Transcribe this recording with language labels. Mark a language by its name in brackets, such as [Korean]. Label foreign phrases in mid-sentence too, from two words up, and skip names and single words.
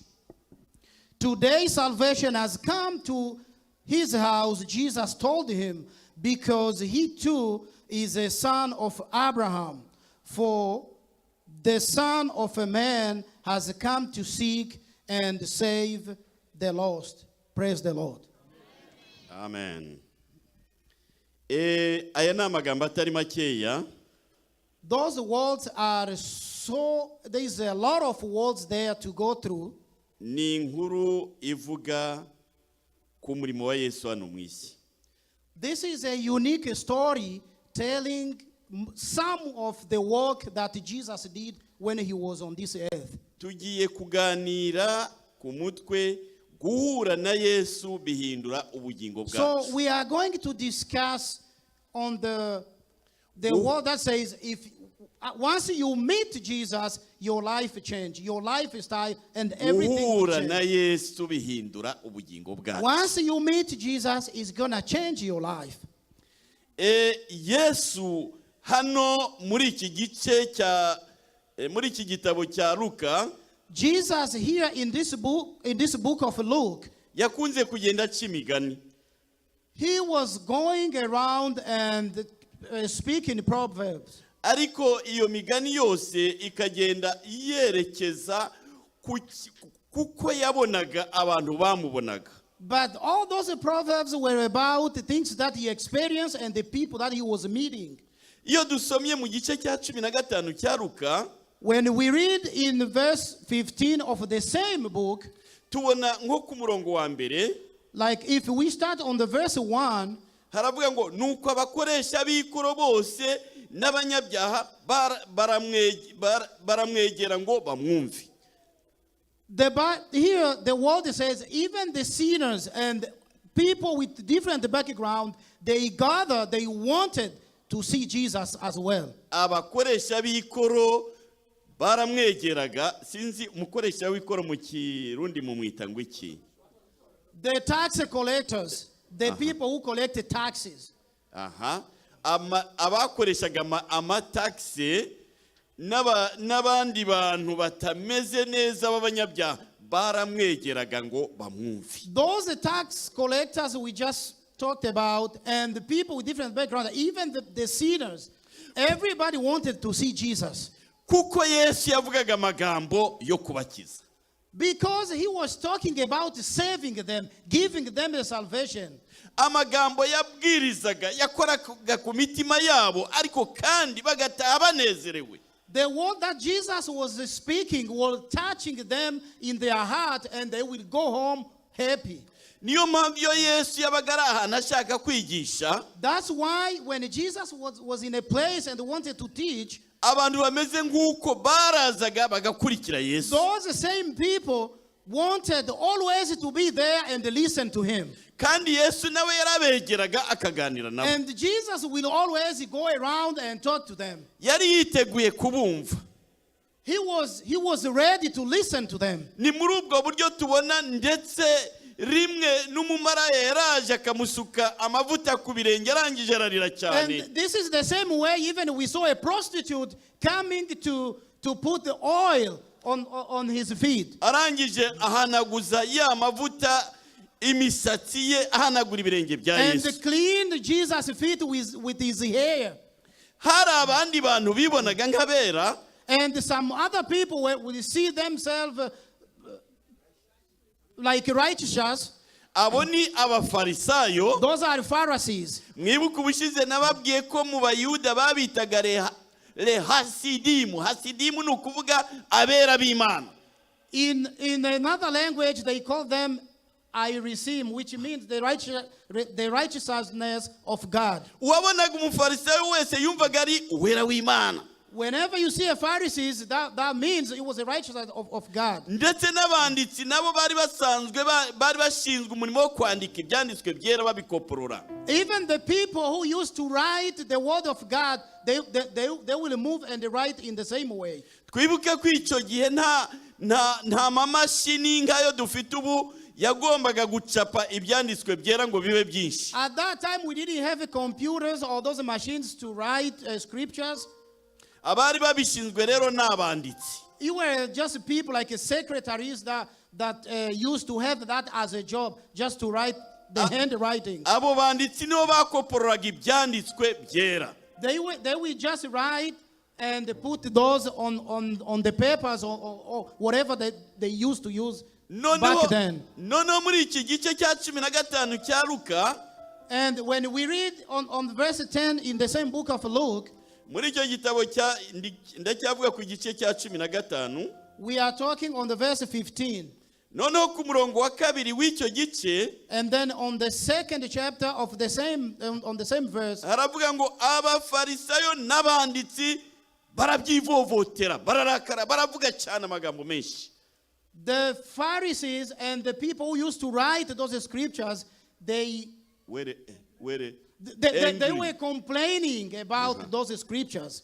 [English] Today salvation has come to his house, Jesus told him, because he too is a son of Abraham. For the Son of a Man has come to seek and save the lost. Praise the Lord. Amen. [Kinyarwanda] Aya ni amagambo atari makeya. [English] Those words are so, there is a lot of words there to go through. [Kinyarwanda] Ni inkuru ivuga ku murimo wa Yesu hano mu isi. [English] This is a unique story telling some of the work that Jesus did when he was on this earth. [Kinyarwanda] Tugiye kuganira ku mutwe guhura na Yesu bihindura ubugingo bwacu. [English] So we are going to discuss on the word that says, if once you meet Jesus, your life change, your lifestyle and everything will [Kinyarwanda] Guhura [English] change. [Kinyarwanda] na Yesu bihindura ubugingo bwacu. [English] Once you meet Jesus, it's gonna change your life. [Kinyarwanda] Yesu hano muri iki gice cya muri iki gitabo cya Luka, [English] Jesus here in this book of Luke, [Kinyarwanda] yakunze kugenda aca imigani. [English] he was going around and speaking proverbs. [Kinyarwanda] Ariko iyo migani yose ikagenda yerekeza kuko yabonaga abantu bamubonaga. [English] But all those proverbs were about the things that he experienced and the people that he was meeting. [Kinyarwanda] Iyo dusomye mu gice cya 15 cya Luka, [English] when we read in verse 15 of the same book, [Kinyarwanda] tubona nko ku murongo wa mbere, [English] like if we start on the verse 1, [Kinyarwanda] haravuga ngo nuko abakoresha b'ikoro bose n'abanyabyaha baramwegera ngo bamwumve. [English] Here the word says even the sinners and people with different background, they gathered, they wanted to see Jesus as well. [Kinyarwanda] Abakoresha b'ikoro baramwegeraga, sinzi umukoresha w'ikoro mu Kirundi mu mwita ngo iki? [English] The tax collectors, the people who collected taxes. [Kinyarwanda] Abakoreshaga amataxe n'abandi bantu batameze neza b'abanyabyaha baramwegeraga ngo bamwumve. [English] Those tax collectors we just talked about, and the people with different backgrounds, even the sinners, everybody wanted to see Jesus. [Kinyarwanda] Kuko Yesu yavugaga amagambo yo kubakiza. [English] Because he was talking about saving them, giving them the salvation. [Kinyarwanda] Amagambo yabwirizaga yakoraga ku mitima yabo, ariko kandi bagataha banezerewe. [English] The word that Jesus was speaking was touching them in their heart, and they will go home happy. [Kinyarwanda] niyo mpamvu iyo Yesu yabaga ari ahantu ashaka kwigisha, [English] That's why when Jesus was in a place and wanted to teach, [Kinyarwanda] abantu bameze nk'uko barazaga bagakurikira Yesu. [English] those same people wanted always to be there and listen to him. [Kinyarwanda] Kandi Yesu nawe yarabegeraga akaganira nabo. [English] And Jesus will always go around and talk to them. [Kinyarwanda] Yari yiteguye kubumva. [English] He was ready to listen to them. [Kinyarwanda] Ni muri ubwo buryo tubona ndetse rimwe n'umumaraya yaraje akamusuka amavuta ku birenge arangije ararira cyane. [English] And this is the same way even we saw a prostitute coming to put the oil on his feet. [Kinyarwanda] Arangije ahanaguza ya mavuta imisatsi ye ahanagura ibirenge bya Yesu. [English] And cleaned Jesus' feet with his hair. [Kinyarwanda] Hari abandi bantu bibonaga nk'abera, [English] And some other people will see themselves like righteous. [Kinyarwanda] abo ni abafarisayo. [English] Those are Pharisees. [Kinyarwanda] Mwibuka ubushize nababwiye ko mu bayuda babitaga hasidimu. Hasidimu ni ukuvuga abera b'Imana. [English] In another language, they call them iSIMBI, which means the righteousness of God. [Kinyarwanda] Uwabonaga umufarisayo wese yumvaga ari uwera w'Imana. [English] Whenever you see a Pharisees, that means it was the righteousness of God. [Kinyarwanda] Ndetse n'abanditsi nabo bari bashinzwe umurimo wo kwandika ibyanditswe byera babikoporora. [English] Even the people who used to write the word of God, they will move and write in the same way. [Kinyarwanda] Twibuke ko icyo gihe nta mamashini nk'ayo dufite ubu yagombaga gucapa ibyanditswe byera ngo bibe byinshi. [English] At that time, we didn't have computers or those machines to write scriptures. [Kinyarwanda] Abari babishinzwe rero n'abanditsi. [English] You were just people like secretaries that used to have that as a job, just to write the handwriting. [Kinyarwanda] Abo banditsi nibo bakopororaga ibyanditswe byera. [English] They will just write and put those on the papers or whatever they used to use back then. [Kinyarwanda] Noneho muri iki gice cya 15 cya Luka, [English] And when we read on verse 10 in the same book of Luke, [Kinyarwanda] muri icyo gitabo ndacyavuga ku gice cya 15, [English] we are talking on the verse 15. [Kinyarwanda] noneho ku murongo wa kabiri w'icyo gice [English] And then on the second chapter of the same on the same verse, [Kinyarwanda] haravuga ngo abafarisayo n'abanditsi barabyivovotera, bararakara, baravuga cyane amagambo menshi. [English] the Pharisees and the people who used to write those scriptures, they were complaining about those scriptures.